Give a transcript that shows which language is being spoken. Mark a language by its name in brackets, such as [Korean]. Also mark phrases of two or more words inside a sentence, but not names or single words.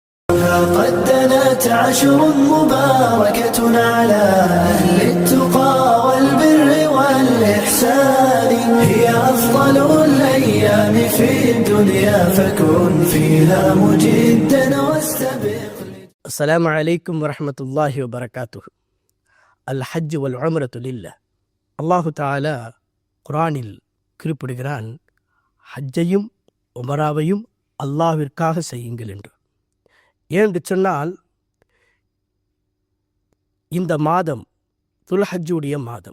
[Arabic] قد دنت عشر مباركة على أهل التقى والبر والإحسان هي أفضل الأيام في الدنيا فكن فيها مجدا واستبق. السلام عليكم ورحمة الله وبركاته. الحج والعمرة لله. [Tamil] அல்லாஹு தாலா குரானில் குறிப்பிடுகிறான், ஹஜ்ஜையும் உமராவையும் அல்லாஹ்விற்காக செய்யுங்கள் என்று. ஏனென்று சொன்னால், இந்த மாதம் துல்ஹஜ்ஜுடைய மாதம்.